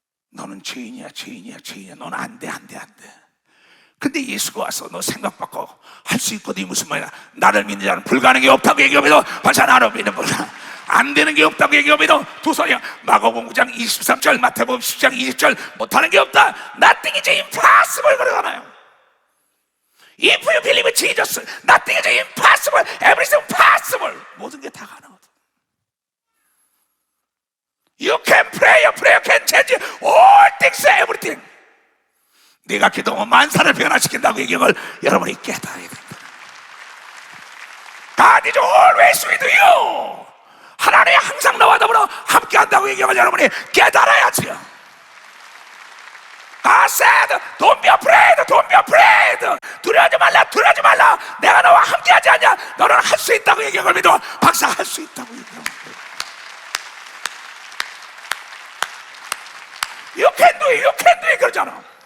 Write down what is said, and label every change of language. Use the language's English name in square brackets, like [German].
[Korean] 너는 죄인이야, 죄인이야, 죄인이야. 너는 안 돼, 안 돼, 안 돼. 근데 예수가 와서 너 생각 바꿔. 할 수 있거든. 무슨 말이야? 나를 믿는 자는 불가능이 없다고 얘기하면서 벌써 나를 믿는 거야. 안 되는 게 없다고 얘기하면서 두 손이야. 마가복음 9장 23절, 마태복음 10장 20절 못하는 게 없다. [English] Nothing is impossible [Korean] 그러잖아요. [English] If you believe in Jesus, nothing is impossible. Everything is possible. [Korean] 모든 게 다 가능하다. [English] You can pray, your prayer can change all things, everything. [Korean] 네가 기도하면 만사를 변화시킨다고 이 경을 여러분이 깨달아야 된다. [English] God is always with you. [Korean] 하나님이 항상 나와 더불어 함께한다고 얘기하면 여러분이 깨달아야죠. [English] God said, don't be afraid, don't be afraid. [Korean] 두려워하지 말라, 두려워하지 말라. 내가 너와 함께하지 않냐? 너는 할 수 있다고 얘기하면 믿어. 박사 할 수 있다고 얘기하면 [English] You can do it, you can do it [Korean] 그러잖아.